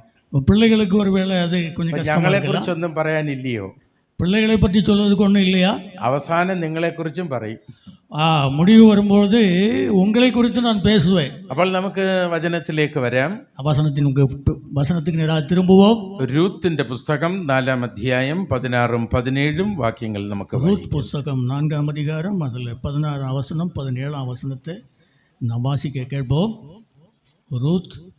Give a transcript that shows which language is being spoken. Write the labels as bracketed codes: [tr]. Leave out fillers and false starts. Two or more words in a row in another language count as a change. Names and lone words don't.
[ta] பிள்ளைகளுக்கு ஒரு வேளை அது கொஞ்சம் கஷ்டமா [ml] ഞങ്ങളെ [ta] இருக்கலாம். [ml] കുറിച്ചൊന്നും പറയാനില്ലയോ? [ta] பிள்ளைகளை பற்றி சொல்வதுக்கு ஒன்றும் இல்லையா? [ml] അവസാനം നിങ്ങളെക്കുറിച്ചും പറയും. [ta] முடிவு வரும்போது உங்களை குறித்து நான் பேசுவேன். [ml] അപ്പോൾ നമുക്ക് വചനത്തിലേക്ക് വരാം. [ta] வசனத்துக்கு நேராக திரும்புவோம். [ml] രൂത്തിന്റെ പുസ്തകം 4-ാം അധ്യായം 16ഉം 17ഉം വാക്യങ്ങൾ നമുക്ക് [ta] ரூத் புஸ்தகம் 4ஆம் அதிகாரம் அதில் 16ஆம் வசனம் 17ஆம் வசனத்தை நாம் வாசிக்க கேட்போம். ரூத்